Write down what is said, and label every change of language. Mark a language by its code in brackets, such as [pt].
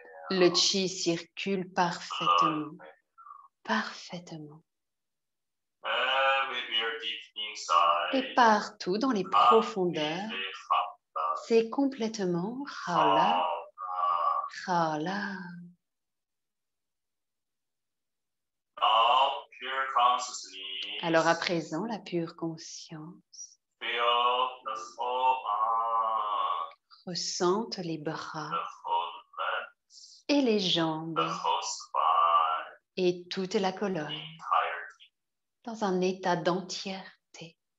[fr] Le Chi circule parfaitement. Parfaitement. [en] Everywhere deep inside. [fr] Et partout dans les profondeurs, c'est complètement Khala, Khala. [en] Now, pure consciousness. [fr] Alors à présent, la pure conscience [en] Feel the full arm, [fr] ressente les bras [en] the full legs, [fr] et les jambes [en] the whole spine, [fr] et toute la colonne [en] entirety. [fr] dans un état d'entièreté.